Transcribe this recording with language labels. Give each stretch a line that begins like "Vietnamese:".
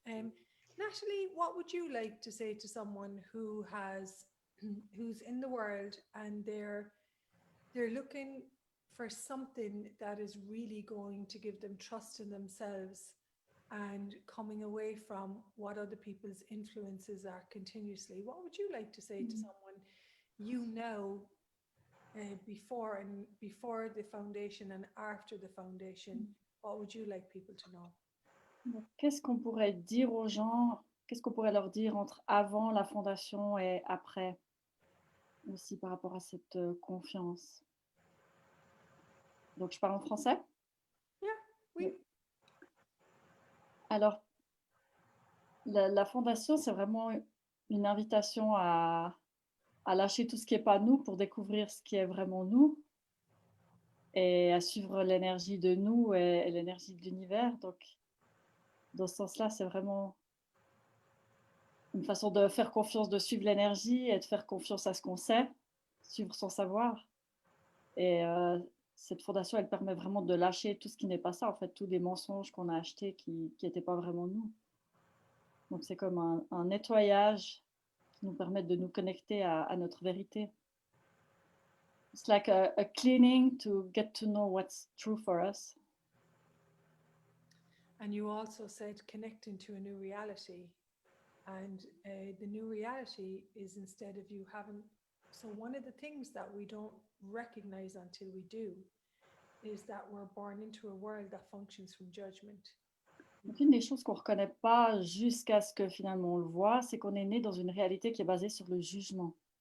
English: Natalie, what would you like to say to someone who's in the world and they're looking for something that is really going to give them trust in themselves and coming away from what other people's influences are continuously? What would you like to say to someone you know before the foundation and after the foundation, what would you like people to know?
French: Donc, qu'est-ce qu'on pourrait dire aux gens, qu'est-ce qu'on pourrait leur dire entre avant la fondation et après, aussi par rapport à cette confiance? Donc, je parle en français? Oui. Alors, la fondation, c'est vraiment une invitation à lâcher tout ce qui n'est pas nous pour découvrir ce qui est vraiment nous et à suivre l'énergie de nous et l'énergie de l'univers. Donc, dans ce sens-là, c'est vraiment une façon de faire confiance, de suivre l'énergie et de faire confiance à ce qu'on sait, suivre son savoir. Et cette fondation, elle permet vraiment de lâcher tout ce qui n'est pas ça, en fait, tous les mensonges qu'on a achetés qui n'étaient pas vraiment nous. Donc, c'est comme un nettoyage qui nous permet de nous connecter à notre vérité.
English: It's like a cleaning to get to know what's true for us. And you also said connecting to a new reality. And the new reality is instead of you having, so one of the things that we don't recognize until we do is that we're born into a world that functions from judgment.
French: Donc, une des choses qu'on ne reconnaît pas jusqu'à ce que finalement on le voit, c'est qu'on est né dans une réalité qui est basée sur le jugement.